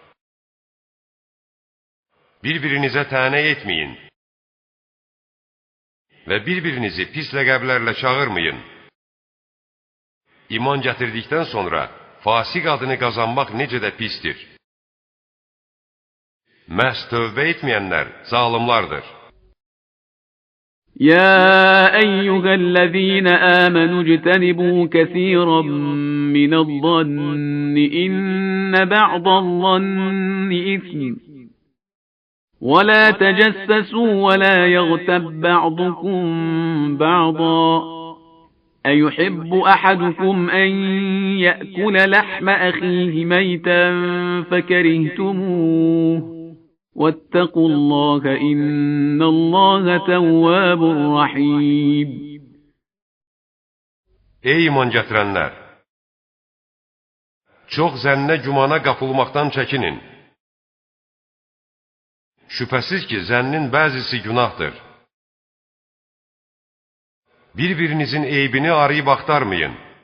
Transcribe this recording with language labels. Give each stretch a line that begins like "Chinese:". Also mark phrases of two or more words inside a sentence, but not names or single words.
Azerbaijani: Bir-birinizə tənə etməyin və bir-birinizi pis ləqəblərlə çağırmayın. İman gətirdikdən sonra fasik adını qazanmaq necə də pisdir. Məhz tövbə etməyənlər zalimlardır.
Arabic: يا أيها الذين آمنوا اجتنبوا كثيرا من الظن إن بعض الظن إثم ولا تجسسوا ولا يغتب بعضكم بعضا أيحب أحدكم أن يأكل لحم أخيه ميتا فكرهتموه واتقوا الله إن الله تواب رحيم.
Azerbaijani: Ey iman gətirənlər! Çox zənnə gümana qapılmaqdan çəkinin. Şübhəsiz ki, zənnin bəzisi günahdır. Bir-birinizin eybini arayıb axtarmayın.